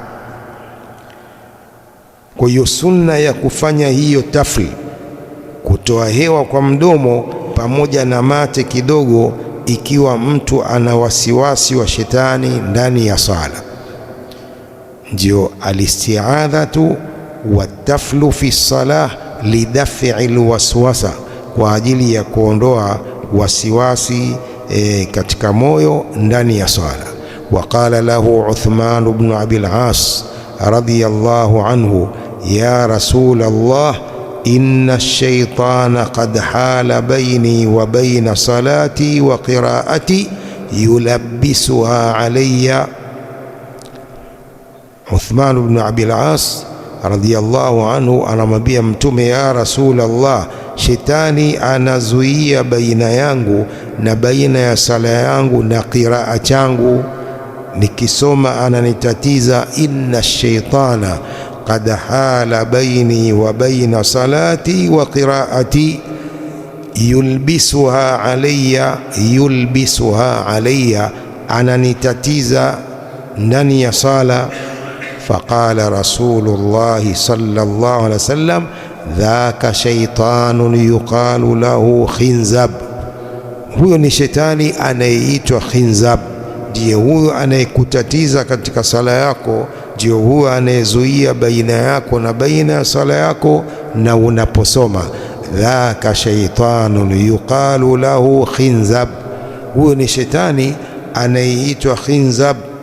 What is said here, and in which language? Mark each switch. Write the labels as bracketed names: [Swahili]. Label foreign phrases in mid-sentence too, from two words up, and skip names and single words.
[Swahili] Kwa hiyo sunna ya kufanya hiyo tafl, kutoa hewa kwa mdomo pamoja na mate kidogo, ikiwa mtu ana wasiwasi wa shetani ndani ya sala, ndio [Arabic] الاستعاذة والتفل في الصلاة لدفع الوسوسة, [Swahili] kwa ajili ya kuondoa wasiwasi katika moyo ndani ya sala. [Arabic] وقال له عثمان بن أبي العاص رضي الله عنه، يا رسول الله، إن الشيطان قد حال بيني وبين صلاتي وقراءتي يلبسها علي. [Swahili] Uthman ibn Abil As [Arabic] رضي الله عنه [Swahili] anamwambia Mtume, [Arabic] يا رسول الله, [Swahili] shetani anazuia baina yangu na baina ya sala yangu na qiraa changu, nikisoma ananitatiza. [Arabic] إن الشيطان قد حال بيني وبين صلاتي وقراءتي يلبسها علي, [Swahili] ananitatiza ndani ya sala. [Arabic] فقال رسول الله صلى الله عليه وسلم، ذاك شيطان يقال له خنزب, [Swahili] huyo ni shetani anayeitwa khinzab. Ndiye huyo anayekutatiza katika sala yako, ndio huyo anayezuia baina yako na baina ya sala yako na unaposoma. [Arabic] ذاك شيطان يقال له خنزب, [Swahili] huyo ni shetani anayeitwa khinzab.